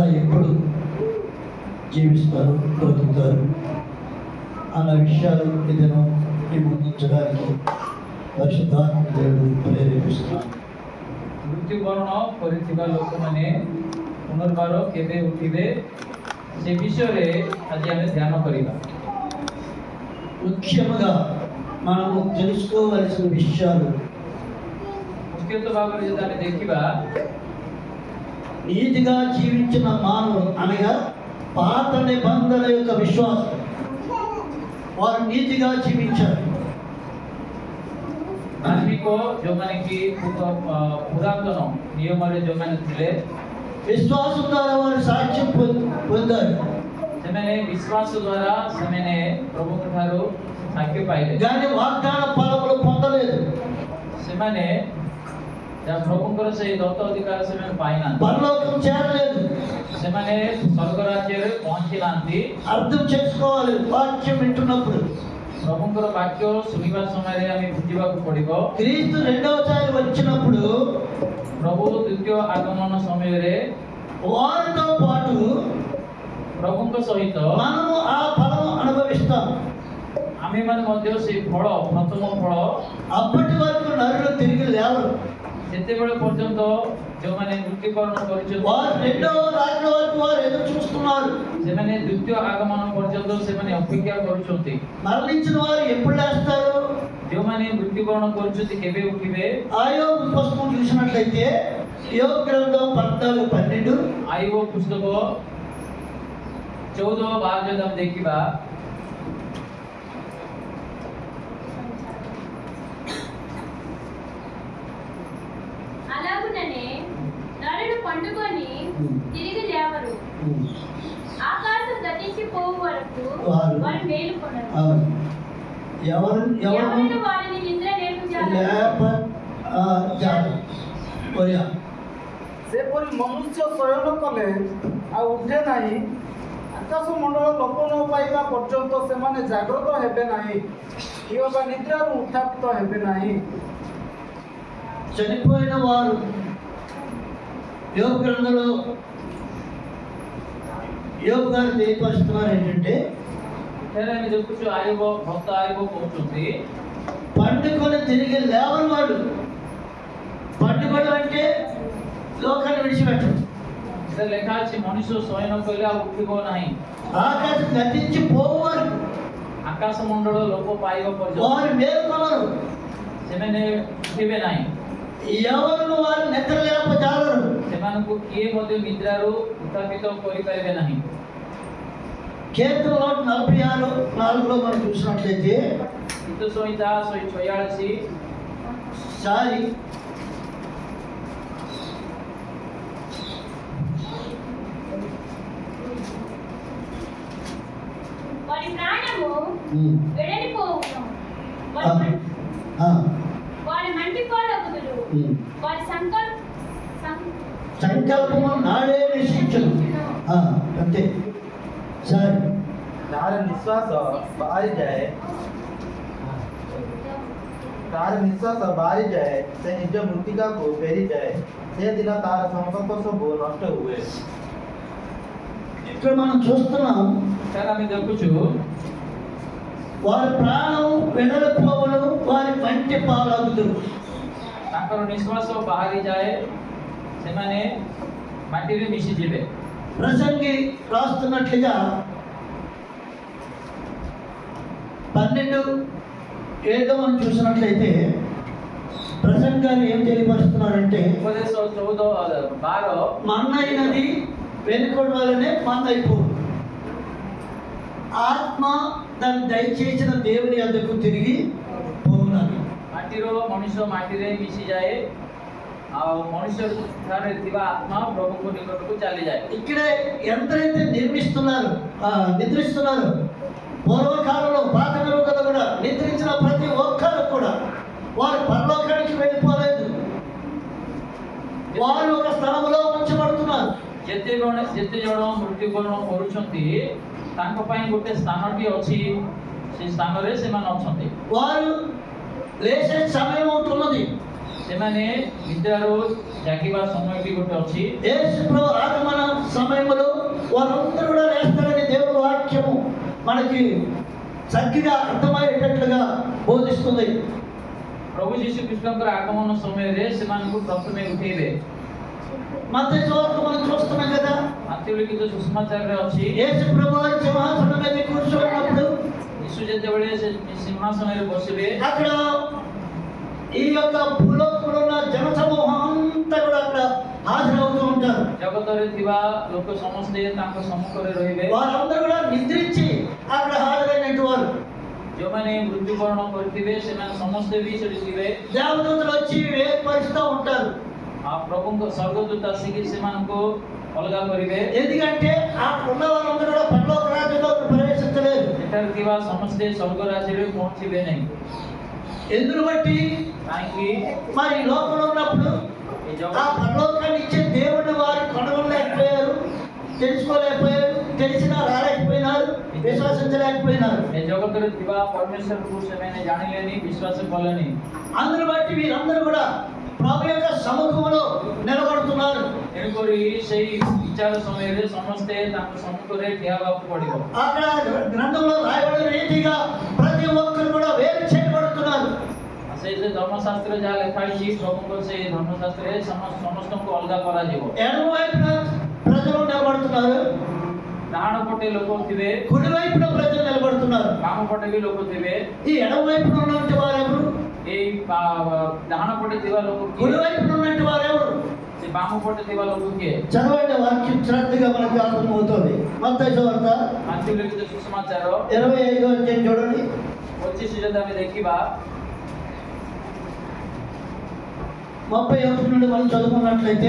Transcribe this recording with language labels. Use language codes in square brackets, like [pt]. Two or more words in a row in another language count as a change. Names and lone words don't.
[te] ఎప్పుడు జీవిస్తారు, బ్రతుకుతారు అన్న విషయాలు ఇదను మీ ముందుంచడానికి పరిశుద్ధాత్మ దేవుడు ప్రేరేపిస్తున్నాను. [or] ମୃତ୍ୟୁବରଣ କରିଥିବା ଲୋକମାନେ ପୁନର୍ବାର କେବେ ଉଠିବେ ସେ ବିଷୟରେ ଆଜି ଆମେ ଧ୍ୟାନ କରିବା। [te] ముఖ్యముగా మనము తెలుసుకోవలసిన విషయాలు [or] ମୁଖ୍ୟତଃ ଭାବରେ ଯଦି ଆମେ ଦେଖିବା [te] నీతిగా జీవించిన మానవులు అనగా పాత నిబంధన యొక్క విశ్వాసం, వారు నీతిగా జీవించారు. [or] ଧାର୍ମିକ ଯେଉଁମାନେ କି ପୁରାତନ ନିୟମରେ ଯେଉଁମାନେ ଥିଲେ [te] విశ్వాసం ద్వారా వారు సాక్ష్యం పొందారు. [or] ସେମାନେ ବିଶ୍ୱାସ ଦ୍ୱାରା ସେମାନେ ପ୍ରଭୁଙ୍କ ଠାରୁ ସାକ୍ଷ୍ୟ ପାଇଲେ, [te] కానీ వాగ్దాన ఫలములు పొందలేదు. [or] ସେମାନେ ଯାହା ପ୍ରଭୁଙ୍କର ସେହି ଦତ୍ତ ଅଧିକାର ସେମାନେ ପାଇନାହାନ୍ତି, [te] పరలోకం చేరలేదు. [or] ସେମାନେ ସ୍ୱର୍ଗ ରାଜ୍ୟରେ ପହଞ୍ଚି ନାହାନ୍ତି। [te] అర్థం చేసుకోవాలి వాక్యం వింటున్నప్పుడు. [or] ପ୍ରଭୁଙ୍କର ବାକ୍ୟ ଶୁଣିବା ସମୟରେ ଆମେ ବୁଝିବାକୁ ପଡ଼ିବ। [te] క్రీస్తు రెండవసారి వచ్చినప్పుడు [or] ପ୍ରଭୁ ଦ୍ୱିତୀୟ ଆଗମନ ସମୟରେ [te] వారితో పాటు [or] ପ୍ରଭୁଙ୍କ ସହିତ [te] మనము ఆ ఫలము అనుభవిస్తాం. [or] ଆମେମାନେ ମଧ୍ୟ ସେହି ଫଳ, ପ୍ରଥମ ଫଳ [te] అప్పటి వరకు నరులు తిరిగి లేవరు. [or] ଯେତେବେଳେ ପର୍ଯ୍ୟନ୍ତ ଯେଉଁମାନେ ମୃତ୍ୟୁବରଣ କରିଛନ୍ତି [te] వారు రెండవ రాకడ వరకు వారు ఎదురు చూస్తున్నారు. [or] ସେମାନେ ଦ୍ୱିତୀୟ ଆଗମନ ପର୍ଯ୍ୟନ୍ତ ସେମାନେ ଅପେକ୍ଷା କରୁଛନ୍ତି। [te] మరణించిన వారు ఎప్పుడు లేస్తారు? [or] ଯେଉଁମାନେ ମୃତ୍ୟୁବରଣ କରୁଛନ୍ତି କେବେ ଉଠିବେ? [te] ఆయోబు పుస్తకం చూసినట్లయితే యోబు గ్రంథం 14:12 [or] ଆୟୁବ ପୁସ୍ତକ 14:12 ଯଦି ଆମେ ଦେଖିବା [te] అలాగుననే నరుడు పండుకొని తిరిగి లేవరు, ఆకాశం గతించిపోవు వరకు వారు మేలుకొనరు. ఎవరు వారిని నిద్ర లేపజాలరు। [or] ସେପରି ମନୁଷ୍ୟ ଶୟନ କଲେ ଆଉ ଉଠେ ନାହିଁ, ଆକାଶ ମଣ୍ଡଳ ଲୋପ ନ ପାଇବା ପର୍ଯ୍ୟନ୍ତ ସେମାନେ ଜାଗ୍ରତ ହେବେ ନାହିଁ, କିମ୍ବା ନିଦ୍ରାରୁ ଉତ୍ଥାପିତ ହେବେ ନାହିଁ। [te] చనిపోయిన వారు యోబు గ్రంథంలో యోబు గారు తెలియపరుస్తున్నారు ఏంటంటే [or] ଏଠାରେ ଆମେ ଦେଖୁଛୁ ଆୟୁବ, ଭକ୍ତ ଆୟୁବ କହୁଛନ୍ତି [te] పండుకొని తిరిగి లేవని వాడు. పండుకోవడం అంటే లోకాన్ని విడిచిపెట్టడం. [or] ସେ ଲେଖା ଅଛି ମଣିଷ ଶୟନ କଲେ ଆଉ ଉଠିବ ନାହିଁ, [te] ఆకాశం గతించి పోవారు, [or] ଆକାଶ ମଣ୍ଡଳ ଲୋପ ପାଇବା ପର୍ଯ୍ୟନ୍ତ [te] వారు మేల్కొనరు. [or] ସେମାନେ ଉଠିବେ ନାହିଁ, [te] ఎవరు వారు నిద్ర లేపజాలరు. [or] ସେମାନଙ୍କୁ କିଏ ମଧ୍ୟ ନିଦ୍ରାରୁ ଉତ୍ଥାପିତ କରିପାରିବେ ନାହିଁ। [te] కీర్తనలో 46:4 మనం చూసినట్లయితే [or] ଗୀତ ସଂହିତା 146 [te] సారి వారి ప్రాణము వెడలిపోవును, వారి మంటిపోలగుదురు, వారి సంకల్పము నాడే నిశ్చయించను. అంతే సార్. [or] ତାର ନିଶ୍ୱାସ ବାହାରିଯାଏ, ସେ ନିଜ ମୃତ୍ତିକାକୁ ଫେରିଯାଏ, ସେଦିନ ତାର ସଂକଳ୍ପ ସବୁ ନଷ୍ଟ ହୁଏ। [te] ఇక్కడ మనం చూస్తున్నాం [or] ଏଠାରେ ଆମେ ଦେଖୁଛୁ [te] వారి ప్రాణం వెడలిపోవను, వారి మంటి పాలగుదురు. [or] ତାଙ୍କର ନିଶ୍ୱାସ ବାହାରିଯାଏ, ସେମାନେ ମାଟିରେ ମିଶିଯିବେ। [te] ప్రసంగి రాస్తున్నట్లుగా 12:7 మనం చూసినట్లయితే ప్రసంగి గారు ఏం తెలియపరుస్తున్నారంటే ఉపదేశ 14:12 మన్నైనది వెనుకొడు వలనే మందైపోదు, ఆత్మ దాన్ని దయచేసిన దేవుని వద్దకు తిరిగి పోవునని. [or] ମାଟିର ମଣିଷ ମାଟିରେ ମିଶିଯାଏ, ଆଉ ମଣିଷ ଠାରେ ଥିବା ଆତ୍ମା ପ୍ରଭୁଙ୍କ ନିକଟକୁ ଚାଲିଯାଏ। [te] ఇక్కడే ఎంతైతే నిద్రిస్తున్నారు పూర్వకాలంలో పాత నిబంధనలో కూడా నిద్రించిన ప్రతి ఒక్కరు కూడా వారు పరలోకానికి వెళ్ళిపోలేదు, వారు ఒక స్థలంలో ఉంచబడుతున్నారు. [or] ଯେତେ ଜଣ ମୃତ୍ୟୁବରଣ କରୁଛନ୍ତି ତାଙ୍କ ପାଇଁ ଗୋଟେ ସ୍ଥାନଟି ଅଛି, ସେ ସ୍ଥାନରେ ସେମାନେ ଅଛନ୍ତି। [te] వారు లేచే సమయం ఉంటున్నది, [or] ସେମାନେ ନିଦ୍ରାରୁ ଜାଗିବା ସମୟଟି ଗୋଟେ ଅଛି। [te] యేసు ప్రభు ఆగమన సమయంలో వారందరూ కూడా లేస్తారని దేవుని వాక్యము మనకి చక్కగా అర్థమయ్యేటట్లుగా బోధిస్తుంది. [or] ପ୍ରଭୁ ଯୀଶୁ ଖ୍ରୀଷ୍ଟଙ୍କର ଆଗମନ ସମୟରେ ସେମାନଙ୍କୁ ପ୍ରଥମେ ଉଠେଇବେ। [te] మత్తయి సువార్త మనం చూస్తున్నాం కదా, [or] ମାତ୍ୟ ଲିଖିତ ସୁସମାଚାରରେ ଅଛି, [te] యేసు ప్రభు వారి సింహాసనం మీద కూర్చోన్నప్పుడు [or] ଯୀଶୁ ଯେତେବେଳେ ସେ ସିଂହାସନରେ ବସିବେ, [te] అక్కడ ఈ యొక్క భూలోకంలో ఉన్న జన సమూహం అంతా కూడా అక్కడ హాజరవుతూ ఉంటారు. [or] ଜଗତରେ ଥିବା ଲୋକ ସମସ୍ତେ ତାଙ୍କ ସମ୍ମୁଖରେ ରହିବେ। [te] వారందరూ కూడా నిద్రించి అక్కడ హాజరైనట్టు వారు. [or] ଯେଉଁମାନେ ମୃତ୍ୟୁବରଣ କରିଥିବେ ସେମାନେ ସମସ୍ତେ ବି ସେଠି ଥିବେ। [te] దేవదూతలు వచ్చి ఏర్పరుస్తూ ఉంటారు. [or] ପ୍ରଭୁଙ୍କ ସ୍ୱର୍ଗଦୂତ ଆସିକି ସେମାନଙ୍କୁ ଅଲଗା କରିବେ। [te] ఎందుకంటే ఆ ఉన్న వాళ్ళందరూ కూడా పరలోక రాజ్యంలో ప్రవేశించలేరు. [or] ଏଠାରେ ଥିବା ସମସ୍ତେ ସ୍ୱର୍ଗ ରାଜ୍ୟରେ ପହଞ୍ଚିବେ ନାହିଁ। [te] ఎందుకు బట్టి [or] କାହିଁକି [te] మరి ఈ లోకంలో ఉన్నప్పుడు [or] ଏ [te] ఆ పరలోకాన్ని ఇచ్చే దేవుడిని వారు కనుగొనలేకపోయారు, తెలుసుకోలేకపోయారు, తెలిసినా రాలేకపోయినారు, విశ్వసించలేకపోయినారు. [or] ଏ ଜଗତରେ ଥିବା ପରମେଶ୍ୱରକୁ ସେମାନେ ଜାଣିଲେନି, ବିଶ୍ୱାସ କଲେନି। [te] అందును బట్టి వీరందరూ కూడా ప్రభు యొక్క సముఖంలో నిలబడుతున్నారు. [or] ତେଣୁକରି ସେଇ ବିଚାର ସମୟରେ ସମସ୍ତେ ତାଙ୍କ ସମ୍ମୁଖରେ ଠିଆ ହେବାକୁ ପଡ଼ିବ। [te] అక్కడ గ్రంథంలో రాయబడిన రీతిగా ప్రతి ఒక్కరు కూడా వేరు చేయబడుతున్నారు. [or] ସେଇ ଯେ ଧର୍ମଶାସ୍ତ୍ରରେ ଯାହା ଲେଖା ହେଇଛି, ପ୍ରଭୁଙ୍କ ସେଇ ଧର୍ମଶାସ୍ତ୍ରରେ ସମସ୍ତଙ୍କୁ ଅଲଗା କରାଯିବ। [te] ఎడమ వైపున ప్రజలు నిలబడుతున్నారు, [or] ଡାହାଣ ପଟେ ଲୋକ ଥିବେ, [te] కుడి వైపున ప్రజలు నిలబడుతున్నారు. [or] ବାମ ପଟେ ବି ଲୋକ ଥିବେ। [te] ఈ ఎడమ వైపున ఉన్నటువంటి వారెవరు, [or] ଏଇ ଡାହାଣ ପଟେ ଥିବା ଲୋକ [te] కుడి [or] କିଏ? [te] వైపున ఉన్నటువంటి వారెవరు? [or] ସେ ବାମ ପଟେ ଥିବା ଲୋକ କିଏ? [te] చదవండి, వాక్యం శ్రద్ధగా మనకు అర్థమవుతుంది. మత్తయి సువార్త [or] ମାତ୍ୟ ଲିଖିତ ସୁସମାଚାର [te] 25వ అధ్యాయం చూడండి. [or] 25 ଯଦି ଆମେ ଦେଖିବା, [te] 31 నుండి మనం చదువుకున్నట్లయితే